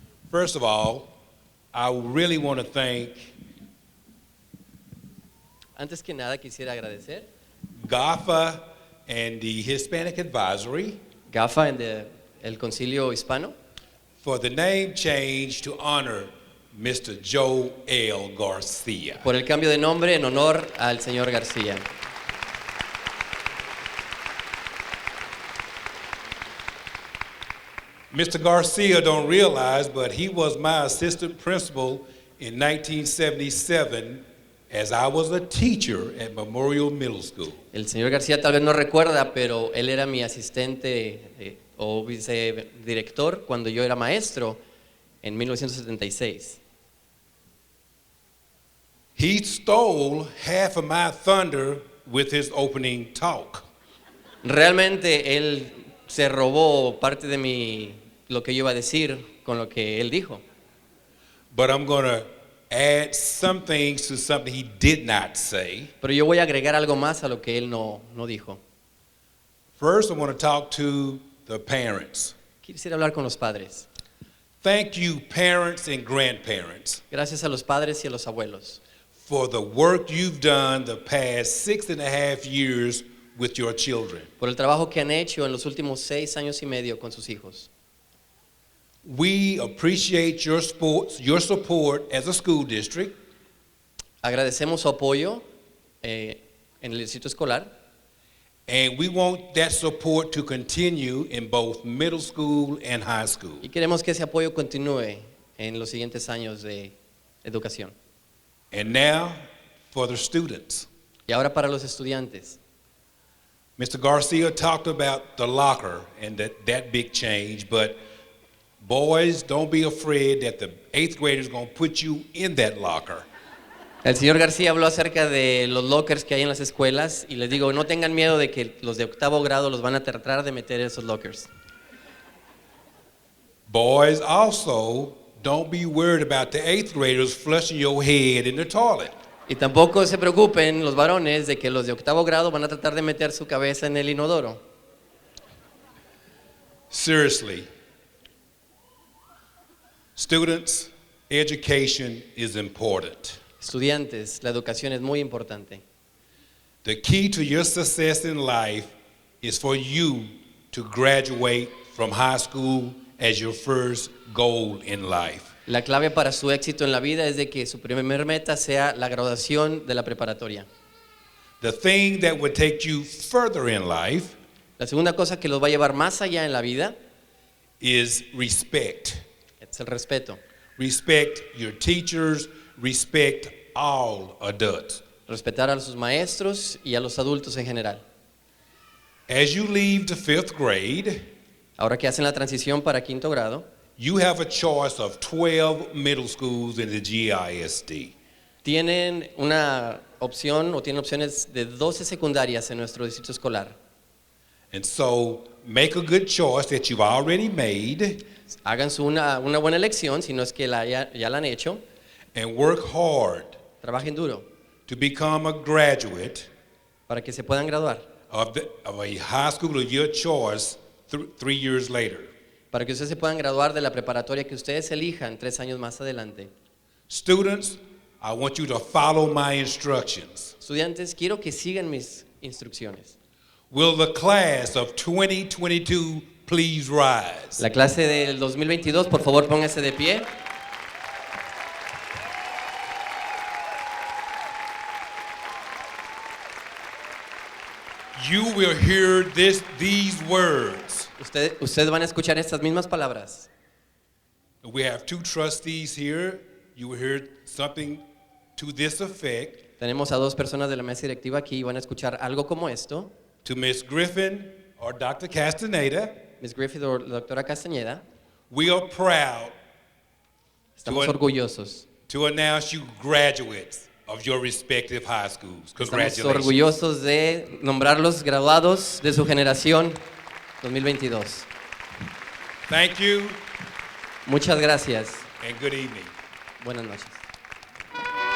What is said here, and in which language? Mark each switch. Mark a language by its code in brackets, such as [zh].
[en] First of all, I really want to thank [es] Antes que nada quisiera agradecer [en] GAFHA and the Hispanic Advisory [es] GAFHA en el Concilio Hispano [en] for the name change to honor Mr. Joe L. Garcia. [es] por el cambio de nombre en honor al señor García. [en] Mr. Garcia don't realize, but he was my assistant principal in 1977 as I was a teacher at Memorial Middle School. [es] El señor García tal vez no recuerda, pero él era mi asistente o vicedirector cuando yo era maestro en 1976. [en] He stole half of my thunder with his opening talk. [es] Realmente él se robó parte de lo que yo iba a decir con lo que él dijo. [en] But I'm going to add some things to something he did not say. [es] Pero yo voy a agregar algo más a lo que él no dijo. [en] First, I want to talk to the parents. [es] Quisiera hablar con los padres. [en] Thank you, parents and grandparents, [es] Gracias a los padres y a los abuelos [en] for the work you've done the past 6.5 years with your children. [es] por el trabajo que han hecho en los últimos 6 años y medio con sus hijos. [en] We appreciate your support as a school district, [es] Agradecemos su apoyo en el distrito escolar [en] and we want that support to continue in both middle school and high school. [es] y queremos que ese apoyo continúe en los siguientes años de educación. [en] And now for the students. [es] Y ahora para los estudiantes. [en] Mr. Garcia talked about the locker and that big change, but boys, don't be afraid that the 8th graders going to put you in that locker. [es] El señor García habló acerca de los lockers que hay en las escuelas y les digo, no tengan miedo de que los de 8º grado los van a tratar de meter en esos lockers. [en] Boys, also, don't be worried about the 8th graders flushing your head in the toilet. [es] Y tampoco se preocupen los varones de que los de 8º grado van a tratar de meter su cabeza en el inodoro. [en] Seriously, students, education is important. [es] Estudiantes, la educación es muy importante. [en] The key to your success in life is for you to graduate from high school as your first goal in life. [es] La clave para su éxito en la vida es de que su primer meta sea la graduación de la preparatoria. [en] The thing that would take you further in life [es] La segunda cosa que los va a llevar más allá en la vida [en] is respect. [es] es el respeto. [en] Respect your teachers, respect all adults. [es] Respetar a sus maestros y a los adultos en general. [en] As you leave the 5th grade, [es] Ahora que hacen la transición para 5º grado, [en] you have a choice of 12 middle schools in the GISD. [es] tienen una opción o tienen opciones de 12 secundarias en nuestro distrito escolar. [en] And so make a good choice that you've already made [es] Hagan una buena elección, si no es que ya la han hecho. [en] and work hard [es] Trabajen duro [en] to become a graduate [es] para que se puedan graduar [en] of a high school of your choice 3 years later. [es] Para que ustedes se puedan graduar de la preparatoria que ustedes elijan 3 años más adelante. [en] Students, I want you to follow my instructions. [es] Estudiantes, quiero que sigan mis instrucciones. [en] Will the class of 2022 please rise? [es] La clase del 2022, por favor, pónganse de pie. [en] You will hear these words. [es] Ustedes van a escuchar estas mismas palabras. [en] We have 2 trustees here. You will hear something to this effect. [es] Tenemos a 2 personas de la mesa directiva aquí y van a escuchar algo como esto. [en] To Ms. Griffin or Dr. Castaneda, [es] Ms. Griffith o la doctora Castañeda, [en] we are proud [es] estamos orgullosos. [en] to announce you graduates of your respective high schools. [es] Estamos [en] Congratulations. [es] orgullosos de nombrarlos graduados de su generación 2022. [en] Thank you [es] Muchas gracias. [en] and good evening. [es] Buenas noches.